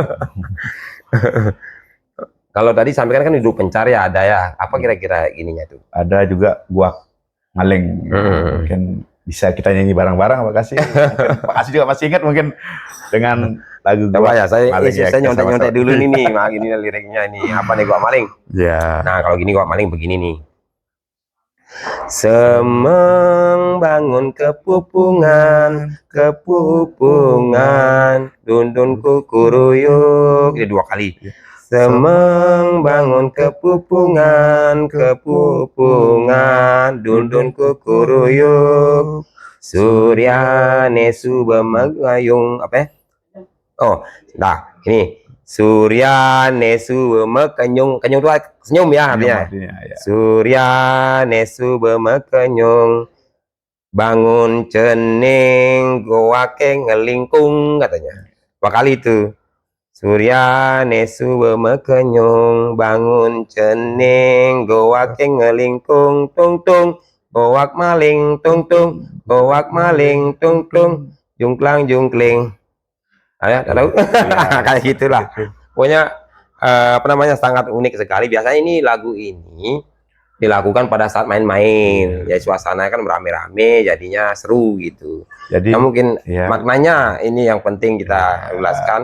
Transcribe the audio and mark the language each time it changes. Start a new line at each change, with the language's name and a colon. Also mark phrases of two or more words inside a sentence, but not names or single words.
Indonesian: Kalau tadi sampaikan kan guru pencar ya ada ya, apa kira-kira ininya tuh? Ada juga gua maling, mungkin bisa kita nyanyi bareng-bareng Pak Kasih. Pak Kasih juga masih ingat mungkin dengan lagu Coba ya, saya nyontek dulu nih, ini liriknya nih, apa nih gua maling? Ya. Nah kalau gini gua maling begini nih.
Balinese: Semeng bangun kepupungan, dundun kukuruyuk.
Indonesian: Ini 2 kali.
Balinese: Semeng bangun kepupungan, dundun kukuruyuk. Suryane subemegayung,
Indonesian: apa ya? Oh, nah ini
Balinese: Suryane subemegayung,
Indonesian: kenyung itu senyum ya artinya.
Balinese: Suryane subemegayung, bangun cening goake ngelingkung katanya.
Indonesian: 2 kali itu.
Balinese: Suryane subemegayung, bangun cening goake ngelingkung, tung tung goak maling, tung tung goak maling, tung tung jungklang jungkling.
Indonesian: Tahu? Kayak gitulah. Pokoknya sangat unik sekali. Biasanya ini lagu ini dilakukan pada saat main-main. Ya suasana kan beramai-ramai, jadinya seru gitu. Jadi mungkin maknanya ini yang penting kita jelaskan.